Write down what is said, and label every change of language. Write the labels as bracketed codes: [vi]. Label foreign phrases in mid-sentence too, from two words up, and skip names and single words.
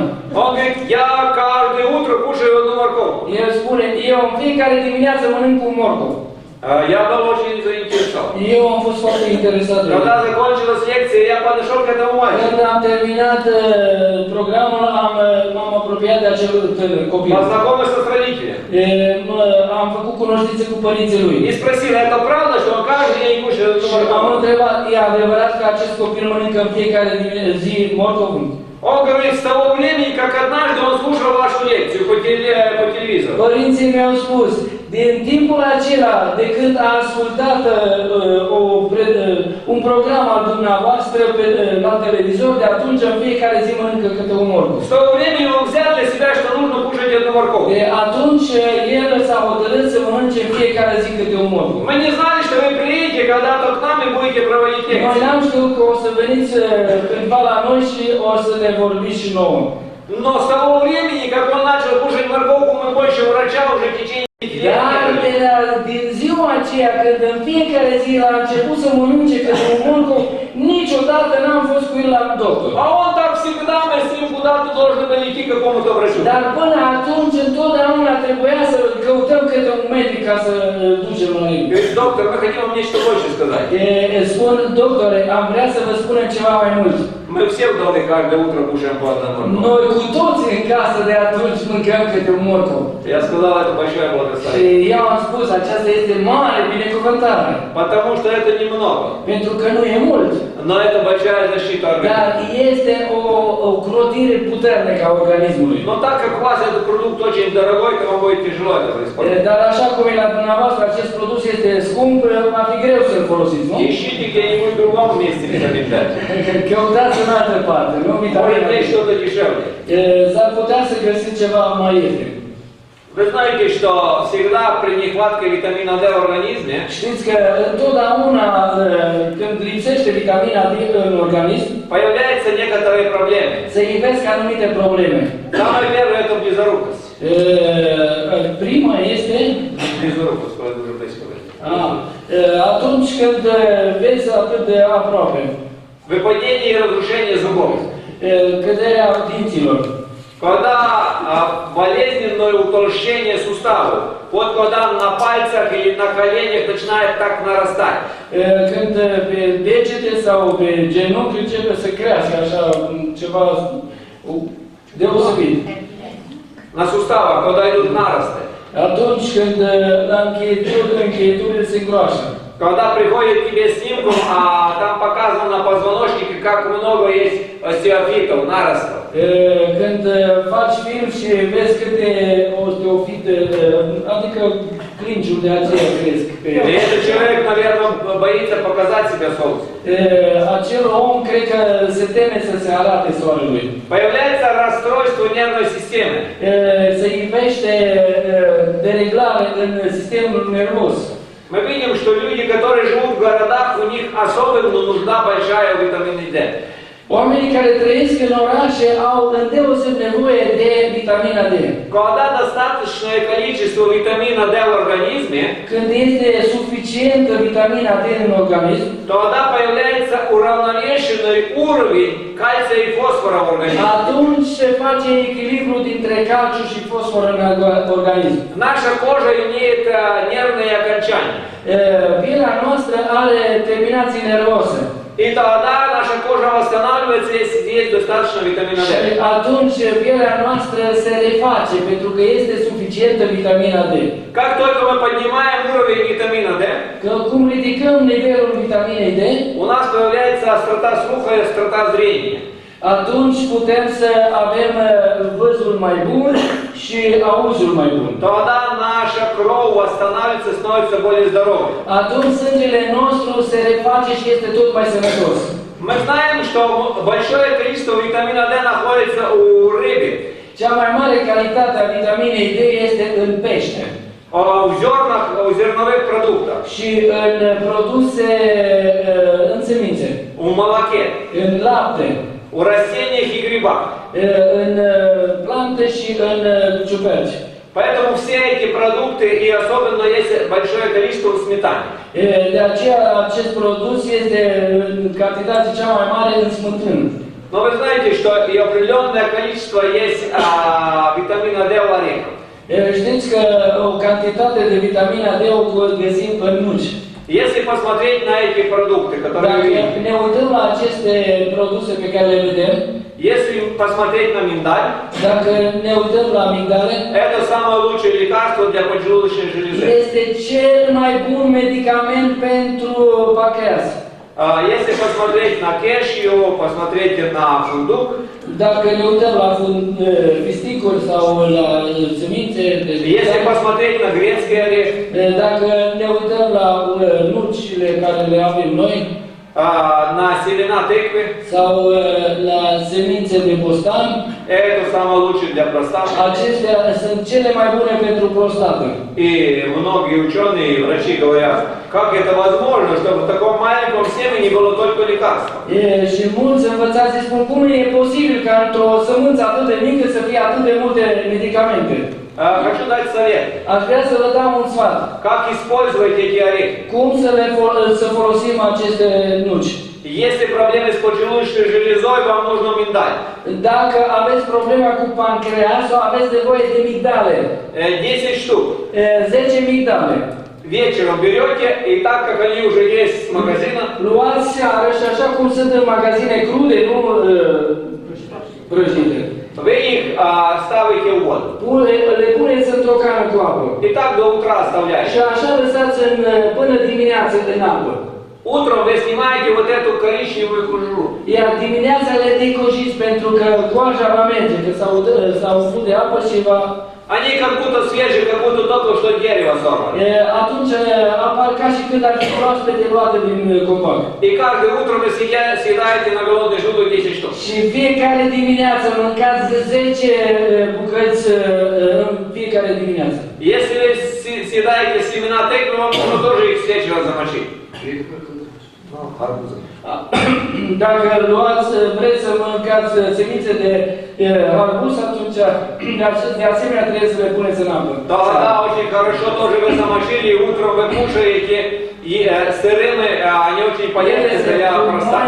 [ru] Он говорит, я каждое утро кушаю одну морковку. [ro] El spune, eu în fiecare dimineață mănânc un morcov. [ru] Я был очень заинтересован. [ro] Eu am fost foarte interesat de el. [ru] Когда закончилась лекция, я подошел к этому мальчику. [ro] Când am terminat programul, m-am apropiat de acel tânăr copil. [ru] Познакомился с родителями. [ro] Am făcut cunoștință cu părinții lui. [ru] И спросил, это правда, что он каждый день кушает одну [ro] Și am [ru] морковку? [ro] întrebat, e adevărat că acest copil mănâncă în fiecare zi morcov? [ru] Он говорит, с того времени, как однажды он слушал вашу лекцию по телевизору. [ro] Părinții mi-au spus, din timpul acela, de când a ascultat un program al dumneavoastră la televizor, de atunci în fiecare zi mănâncă câte un morcov. [ru] С того времени он взял для себя, что нужно кушать одну морковку. [ro] De atunci el s-a hotărât să mănânce în fiecare zi câte un morcov. [ru] Мы не знали, что вы приедете когда-то к нам и будете проводить [ro] Noi [ru] лекции. [ro] n-am știut că o să veniți cândva la noi și o să ne vorbiți și nouă. [ru] Но с того времени, как он начал кушать морковку, мы больше врача уже в течение 5 [ro] Dar [ru] лет. [ro] din ziua aceea, când în fiecare zi a început să mănânce câte un morcov, niciodată n-am fost cu el la doctor. [ru] А он так всегда, мы с ним куда-то должны были идти к какому-то врачу. [ro] Dar până atunci, întotdeauna trebuia să căutăm câte un medic ca să ducem la el. [ru] Говорит, доктор, мы хотим вам нечто больше сказать. [ro] Spun, doctore, am vrea să vă spunem ceva mai mult. [ru] Мы все в доме каждое утро кушаем по одному морковку. [ro] Noi cu toți în casă de atunci mâncăm câte un morcov. [ru] Я сказал, это большое [ro] Și [ru] благословение. [ro] eu am spus, aceasta este mare binecuvântare. [ru] Потому что это немного. [ro] Pentru că nu e mult. [ru] Но это большая защита [ro] Dar [ru] организма. [ro] este o crotire puternică a organismului. [ru] Но так как у вас этот продукт очень дорогой, то вам будет тяжело это использовать. [ro] Dar așa cum e la dumneavoastră, acest produs este scump, va fi greu să-l folosiți, nu? [ru] Ищите где-нибудь в другом месте витамин D. [ro] Căutați în altă parte, nu? [ru] Может быть что-то дешевле. [ro] S-ar putea să găsiți ceva mai ieftin. [ru] Вы знаете, что всегда при нехватке витамина D в организме [ro] Știți că întotdeauna când lipsește vitamina D în organism, [ru] появляются некоторые проблемы. [ro] se ivesc anumite probleme. [ru] Самое первое это близорукость. [ro] Prima este [ru] Близорукость, когда уже происходит. [ro] atunci când vezi atât de aproape, [ru] Выпадение и разрушение зубов. [ro] căderea dinților. [ru] Когда болезненное утолщение суставов, вот когда на пальцах или на коленях начинает так нарастать. [ro] Când pe degete sau pe genunchi începe să crească așa ceva deosebit. [ru] На суставах, когда идут наросты. [ro] Atunci când la încheieturile se îngroașă. [ru] Когда приходит к тебе снимку, а там показано на позвоночнике, как много есть остеофитов, наростов. [ro] Când faci film și vezi câte osteofite, adică clinciuri de aceea cresc. [ru] И этот человек, наверное, боится показать себя солнцу. [ro] Acel om cred că se teme să se arate soarelui. [ru] Появляется расстройство нервной системы. [ro] Se ivește dereglare în sistemul nervos. [ru] Мы видим, что люди, которые живут в городах, у них особенно нужна большая витамина D. [ro] Oamenii care trăiesc în orașe au îndeoseb nevoie de vitamina D. [ru] Когда достаточное количество витамина D в организме, [ro] Când este suficientă vitamina D în organism, [ru] тогда появляется уравновешенный уровень кальция и фосфора в организме. [ro] atunci se face echilibru dintre calciu și fosfor în organism. [ru] Наша кожа имеет нервные окончания. [ro] Pielea noastră are terminații nervoase. [ru] И тогда наша кожа восстанавливается, если есть достаточно витамина D. [ro] Și atunci pielea noastră se reface pentru că este suficientă vitamina D. [ru] Как только мы поднимаем уровень витамина D, [ro] Că cum ridicăm nivelul vitaminei D, [ru] у нас появляется острота слуха и острота зрения. [ro] atunci putem să avem văzul mai bun și auzul mai bun. [ru] тогда наша кровь восстанавливается, становится более здоровой. [ro] Atunci sângele nostru se reface și este tot mai sănătos. [ru] Мы знаем, что большое количество витамина D находится у рыбы, [ro] Cea mai mare calitate a vitaminei D este în pește [ru] в зернах, в зерновых продуктах, [ro] și în produse, în semințe, [ru] в молоке, [ro] în lapte, [ru] в растениях и грибах. [ro] în plante și în ciuperci. [ru] Поэтому все эти продукты, и особенно есть большое количество в сметане. [ro] De aceea acest produs este în cantitate cea mai mare în smântână. [ru] Но вы знаете, что и определенное количество есть витамина D в орехах. [ro] Știți că o cantitate de vitamina D o găsim în nuci. [ru] Если посмотреть на эти продукты, которые [ro] Dacă [ru] вы видите, [ro] ne uităm la aceste produse pe care le vedem, [ru] если посмотреть на миндаль, [ro] dacă ne uităm la amigdale, [ru] это самое лучшее лекарство для поджелудочной железы. [ro] este cel mai bun medicament pentru pancreas. [ru] Если посмотреть на кешью, посмотрите на фундук, [ro] Dacă ne uităm la fisticuri sau la semințe, [ru] если посмотреть на грецкий орех, [ro] dacă ne uităm la nucile care le avem noi, [ru] на семена тыквы, [ro] sau la semințe de bostan, [ru] это самое лучшее для простаты. [ro] acestea sunt cele mai bune pentru prostată. [ru] И многие ученые и врачи говорят, как это возможно, чтобы в таком маленьком семени было только лекарство. [ro] Și mulți învățați spun cum e posibil ca într-o sămânță atât de mică să fie atât de multe medicamente. [ru] Хочу дать совет. [ro] Aș vrea să vă dau un sfat. [ru] Как использовать эти орехи? [ro] Cum să folosim aceste nuci? [ru] Если проблемы с поджелудочной железой, вам нужно миндаль. [ro] Dacă aveți problema cu pancreasul, aveți nevoie de migdale. [ru] 10 штук. [ro] 10 migdale. [ru] Вечером берете, и так как они уже есть с магазина, [ro] Luați seara și așa cum sunt în magazine crude, nu prăjite. [ru] вы их ставите в воду. [ro] Le puneți într-o cană cu apă. [ru] И так до утра оставляете. [ro] Și așa lăsați până dimineață în apă. [ru] Утром вы снимаете вот эту коричневую кожуру. [ro] Iar dimineața le decojiți pentru că coaja va merge, că s-au umplut de apă și va... [ru] Они как будто свежие, как будто только что дерево сорвано. [ro] Atunci apar ca și când ar fi proaspete luate din copac. [ru] И каждое утро вы съедаете на голодный желудок 10 штук. [ro] Și fiecare dimineață mâncați 10 bucăți în fiecare dimineață. [ru] Если вы съедаете семена тыквы, вам нужно тоже их с вечера замочить. [ro] Dacă vreți să mâncați semințe de arbuz, atunci de asemenea trebuie să le puneți în apă. [ru] Да, очень хорошо тоже вы замочили, и утром вы кушаете, и сырыми, они очень полезны для простаты.